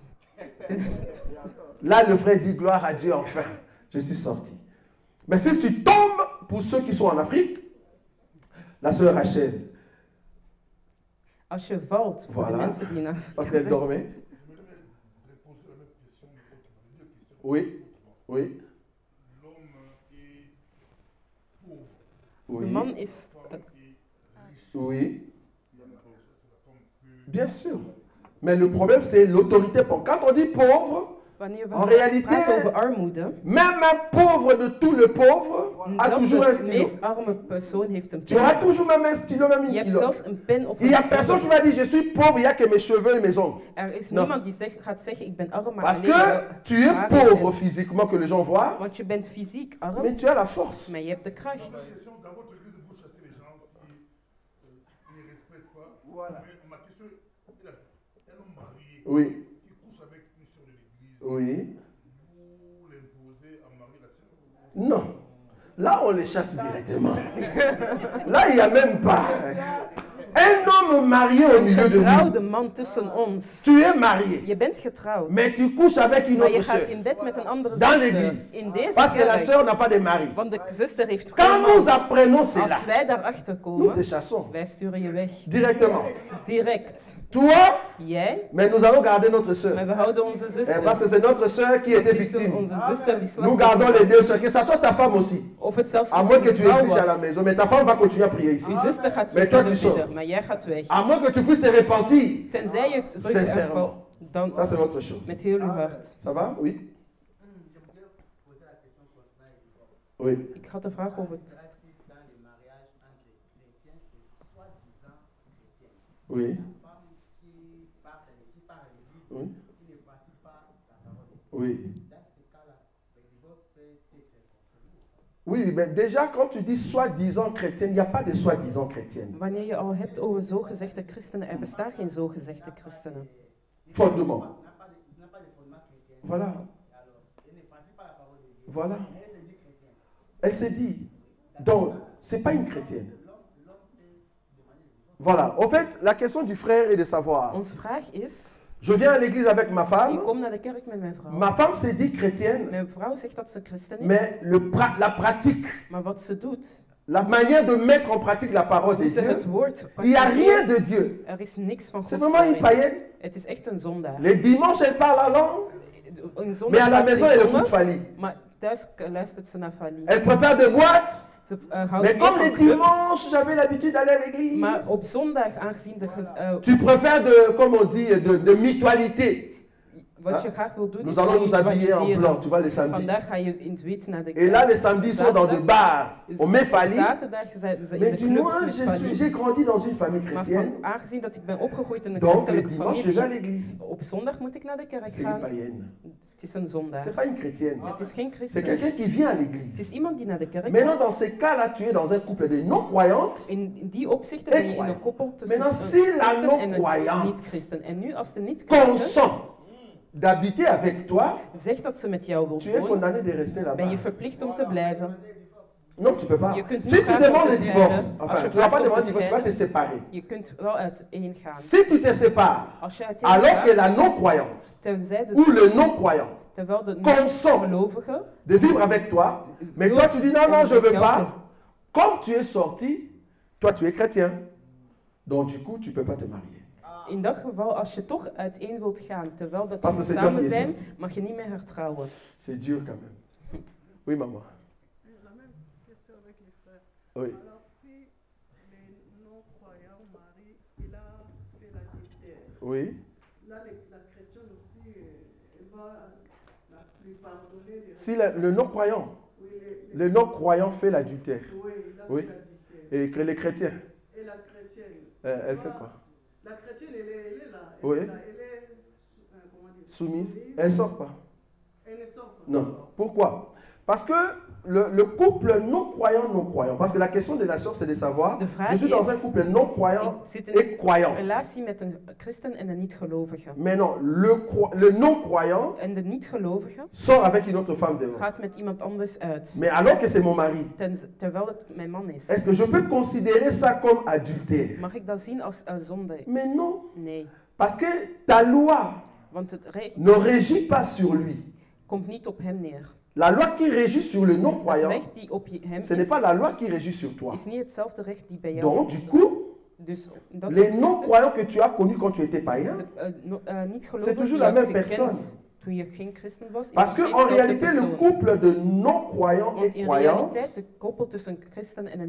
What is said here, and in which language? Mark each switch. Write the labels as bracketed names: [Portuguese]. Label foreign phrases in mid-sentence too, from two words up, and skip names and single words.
[French] Là, le frère dit, gloire à Dieu, enfin, je suis sorti. Mais si tu tombes, pour ceux qui sont en Afrique, la sœur Rachel, [Dutch] Als je valt, voor de [French] Voilà. [Dutch] mensen die naar [French] parce qu'elle dormait. Oui, oui. [Dutch] De [French] Oui, [Dutch] man is [French] oui. Bien sûr. Mais le problème, c'est l'autorité. Quand on dit pauvre, [Dutch] wanneer we [French] En réalité, [Dutch] praten over armoede, [French] même un pauvre de tous les pauvres a [Dutch] zelfs [French] toujours un [Dutch] de [French] stylo. [Dutch] meest arme persoon heeft een [French] Tu auras [Dutch] pen. [French] toujours même un stylo, même [Dutch] Je [French] une [Dutch] hebt [French] kilo. [Dutch] zelfs een pen of [French] Il n'y a [Dutch] een [French] personne qui va dire, je suis pauvre, il n'y a que mes cheveux et mes ongles. [Dutch] Er is [French] Non. [Dutch] niemand die gaat zeggen, ik ben arm, maar [French] Parce [Dutch] alleen [French] que tu es [Dutch] haar [French] pauvre [Dutch] heb. [French] physiquement, que les gens voient, [Dutch] Want je bent fysiek arm, [French] mais tu as la force. [Dutch] maar je hebt de kracht. [French] Dans votre église, vous chassez les gens s'ils ne respectent pas. Voilà. Mais ma question est, un homme marié Oui, qui couche avec une soeur de l'église, oui. vous l'imposez à marier la soeur? Non. Là, on les chasse directement. Là, il n'y a même pas. Un homme marié au milieu de nous. [Dutch] Getrouwde man tussen ons. [French] Tu es marié, [Dutch] Je bent getrouwd, [French] mais tu couches avec une [Dutch] maar je [French] autre [Dutch] gaat [French] sœur. [Dutch] in bed met een andere [French] Dans [Dutch] zuster. [French] l'église. [Dutch] In deze [French] Parce que la [Dutch] kerk. [French] sœur n'a pas de mari. [Dutch] Want de zuster heeft [French] Quand [Dutch] geen [French] nous [Dutch] man. [French] apprenons cela, [Dutch] Als wij daarachter [French] nous te [Dutch] komen, [French] chassons [Dutch] wij sturen je weg. [French] directement. [Dutch] Direct. [French] Toi, [Dutch] Jij, [French] mais nous allons garder notre [Dutch] maar [French] sœur. [Dutch] we houden onze [French] Parce [Dutch] zuster. [French] que c'est notre sœur qui était [Dutch] Het is [French] victime. [Dutch] onze zuster die [French] Nous gardons [Dutch] slachtoffer [French] les [Dutch] was. [French] deux sœurs, que ça soit ta femme aussi. [Dutch] Of het zelfs [French] À moins que [Dutch] een [French] tu [Dutch] vrouw [French] exiges à la [Dutch] was. [French] maison, mais ta femme va continuer à prier ici. [Dutch] Je zuster gaat [French] Mais [Dutch] je [French] toi, [Dutch] verder [French] tu sors. [Dutch] bidden, maar jij gaat weg. [French] À moins que tu puisses te repentir. [Dutch] Tenzij je terug [French] Sincèrement. [Dutch] ervalt, dan [French] Ça, c'est autre chose. [Dutch] met heel uw hart. [French] Ça va? Oui? Oui. [Dutch] Ik had een vraag over het. [French] Oui. Oui. Oui. Oui, mais déjà, quand tu dis soi-disant chrétienne, il n'y a pas de soi-disant chrétienne. [Dutch] Wanneer je al hebt over zogezegde christenen, er bestaan geen zogezegde christenen. [French] Fondement. Voilà. Voilà. Elle s'est dit. Donc, ce n'est pas une chrétienne. Voilà. Au fait, la question du frère est de savoir. [Dutch] Onze vraag is, [French] Je viens à l'église avec ma [Dutch] ik [French] femme. [Dutch] kom naar de kerk met mijn vrouw. [French] Ma femme s'est dit chrétienne, [Dutch] Mijn vrouw zegt dat ze christen is, [French] mais la pratique, [Dutch] maar wat ze doet, [French] la manière de mettre en pratique la parole de [Dutch] hoe ze het [French] Dieu, [Dutch] woord [French] il n'y a rien de [Dutch] praktiseert, [French] Dieu. [Dutch] er is niks van [French] C'est [Dutch] God [French] vraiment une [Dutch] daarin. [French] païenne. [Dutch] Het is echt een zondaar. [French] Les dimanches, elle parle la langue, [Dutch] Een [French] mais [Dutch] zondaar [French] à la [Dutch] praat [French] maison, [Dutch] ze [French] elle [Dutch] tongen, [French] écoute Fali. [Dutch] maar thuis luistert ze naar Fali. [French] Elle préfère des boîtes, [Dutch] Ze houdt [French] mais [Dutch] meer [French] comme [Dutch] van [French] les [Dutch] clubs, [French] dimanches, j'avais l'habitude d'aller à l'église. [Dutch] maar op zondag, aangezien de [French] Tu préfères de, comme on dit, de mutualité. [Dutch] Wat je graag wil doen [French] Nous [Dutch] is [French] allons nous habiller en [Dutch] visualiseren. [French] blanc, tu vois, les samedis. [Dutch] Vandaag ga je in het wit naar de [French] Et là, les samedis sont dans des bars. On met Fali. [Dutch] Zaterdag zijn ze in [French] Mais [Dutch] de [French] dis [Dutch] clubs [French] moi, [Dutch] met Fali. [French] j'ai grandi dans une famille [Dutch] Maar [French] chrétienne. [Dutch] aangezien dat ik ben opgegroeid in een [French] Donc, les [Dutch] christelijke [French] dimanches, je vais à [Dutch] familie, [French] l'église. [Dutch] op zondag moet ik naar de kerk [French] C'est une [Dutch] gaan. [French] païenne. [Dutch] Het is een zondag. [French] C'est pas une chrétienne. [Dutch] Het is geen [French] C'est [Dutch] christen. [French] quelqu'un qui vient à [Dutch] Het is [French] l'église. [Dutch] iemand die naar de kerk [French] Maintenant, dans [Dutch] gaat. [French] ces cas-là, tu es dans un couple de non-croyantes. [Dutch] In die opzichten ben je in een [French] croyant. [Dutch] koppel tussen een [French] Maintenant, si la [Dutch] christen en een [French] non-croyante [Dutch] niet-christen. En nu als de niet-christen [French] consent d'habiter avec toi, [Dutch] zegt dat ze met jou wil [French] tu es [Dutch] wonen, [French] condamné de rester [Dutch] ben [French] là-bas. [Dutch] je verplicht om te blijven. [French] Non, tu peux pas. [Dutch] Je kunt [French] Si [Dutch] niet [French] tu [Dutch] vragen om [French] demandes [Dutch] te [French] le divorce, [Dutch] scheiden. Als [French] enfin, [Dutch] je [French] tu ne vas pas [Dutch] vraagt om [French] demander [Dutch] te [French] le divorce, tu vas te [Dutch] scheiden, [French] séparer. [Dutch] je kunt wel uiteen gaan. [French] Si tu te sépares, [Dutch] Als je uiteen [French] alors que la [Dutch] gaat, [French] non-croyante [Dutch] tenzij [French] ou [Dutch] de, [French] le non-croyant [Dutch] terwijl de [French] consent [Dutch] gelovige [French] de vivre avec toi, mais toi tu dis non, non, je ne veux pas. Comme tu es sorti, toi tu es chrétien. Donc du coup, tu ne peux pas te marier. [Dutch] in dat geval, als je toch uiteen wilt gaan, terwijl dat [French] Parce [Dutch] we [French] que c'est [Dutch] samen [French] toi qui es [Dutch] zijn, [French] sorti. [Dutch] mag je niet meer hertrouwen. [French] C'est dur quand même. Oui, maman. La même question avec les frères. Oui. Alors, si les non-croyants marient, il a fait l'adultère. Oui. Là, la chrétienne aussi, elle va lui pardonner. Si le non-croyant, Oui, le non-croyant fait l'adultère, oui, il a Oui. fait l'adultère. et que les chrétiens, Et la chrétienne, elle fait quoi? la chrétienne, elle est là. Oui. Elle est comment dire, Soumise. Elle ne sort pas. Elle ne sort pas. Non. Pourquoi? Parce que le couple non-croyant, parce que la question de la sœur, c'est de savoir, [Dutch] De vraag [French] je suis dans [Dutch] is, [French] un couple non-croyant [Dutch] Ik zit in [French] et [Dutch] een [French] croyant. [Dutch] relatie met een christen en een niet-gelovige. [French] Mais non, le non-croyant [Dutch] En de niet-gelovige [French] sort avec une autre femme demain. [Dutch] gaat met iemand anders uit. [French] Mais alors que c'est mon mari, [Dutch] Terwijl het mijn man is. [French] est-ce que je peux considérer ça comme adultère? [Dutch] Mag ik dat zien als zonde? [French] Mais non, [Dutch] Nee. [French] parce que ta loi [Dutch] Want het recht [French] ne régit pas sur lui. [Dutch] komt niet op hem neer. [French] La loi qui régit sur le [Dutch] Het [French] non-croyant, [Dutch] recht die op hem [French] ce n'est [Dutch] is, [French] pas la loi qui régit sur toi. [Dutch] is niet hetzelfde recht die bij jou [French] Donc, du coup, [Dutch] Dus in dat [French] les [Dutch] opzichte, [French] non-croyants que tu as connus quand tu étais païen, [Dutch] niet [French] c'est [Dutch] gelovigen [French] toujours [Dutch] die [French] la [Dutch] had [French] même [Dutch] gekend [French] personne. [Dutch] toen je geen christen was, is [French] Parce [Dutch] nog [French] que [Dutch] steeds [French] en [Dutch] dezelfde [French] réalité, le [Dutch] persoon. [French] couple de non-croyants [Dutch] Want [French] et [Dutch] in [French] croyantes, [Dutch] realiteit, de koppel tussen een christen en een